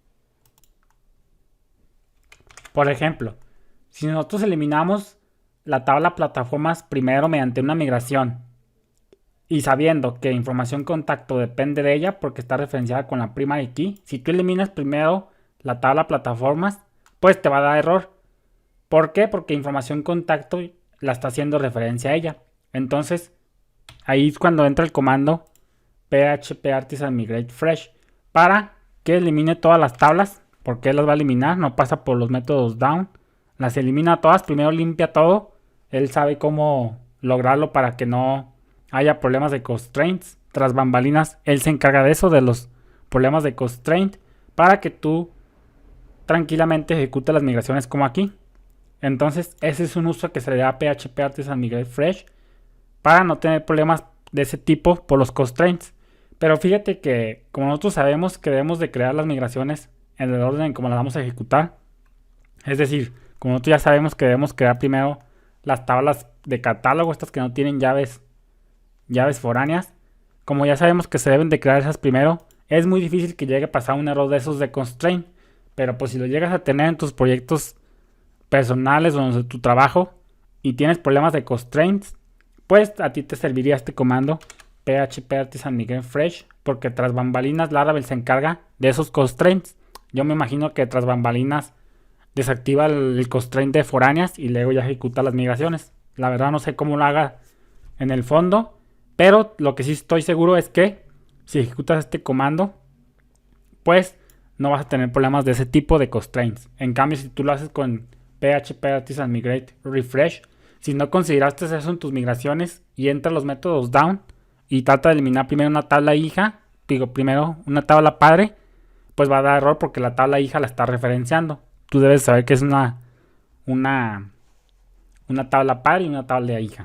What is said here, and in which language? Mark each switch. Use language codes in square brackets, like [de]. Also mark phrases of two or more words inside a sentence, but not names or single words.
[es] Por ejemplo, si nosotros eliminamos la tabla plataformas primero mediante una migración y sabiendo que información contacto depende de ella porque está referenciada con la [en] primary key, [es] si tú eliminas primero la tabla plataformas, pues te va a dar error. ¿Por qué? Porque información contacto la está haciendo referencia a ella. Entonces, ahí es cuando entra el comando php artisan migrate fresh para que elimine todas las tablas. ¿Por qué las va a eliminar? No pasa por los métodos down. Las elimina todas, primero limpia todo. Él sabe cómo lograrlo para que no haya problemas de constraints. Tras bambalinas, él se encarga de eso, de los problemas de constraint, para que tú tranquilamente ejecutes las migraciones como aquí. Entonces, ese es un uso que se le da a php artisan migrate fresh para no tener problemas de ese tipo por los constraints. Pero fíjate que como nosotros sabemos que debemos de crear las migraciones en el orden en como las vamos a ejecutar, es decir, como nosotros ya sabemos que debemos crear primero las tablas de catálogo, estas que no tienen llaves foráneas, como ya sabemos que se deben de crear esas primero, es muy difícil que llegue a pasar un error de esos de constraint. Pero pues si lo llegas a tener en tus proyectos personales o en tu trabajo y tienes problemas de constraints, pues a ti te serviría este comando php artisan migrate fresh, porque tras bambalinas Laravel se encarga de esos constraints. Yo me imagino que tras bambalinas desactiva el constraint de foráneas y luego ya ejecuta las migraciones. La verdad no sé cómo lo haga en el fondo, pero lo que sí estoy seguro es que si ejecutas este comando, pues no vas a tener problemas de ese tipo de constraints. En cambio, si tú lo haces con php artisan migrate refresh, si no consideraste eso en tus migraciones y entras los métodos down y trata de eliminar primero una tabla hija, primero una tabla padre, pues va a dar error porque la tabla hija la está referenciando. Tú debes saber que es una tabla padre y una tabla hija.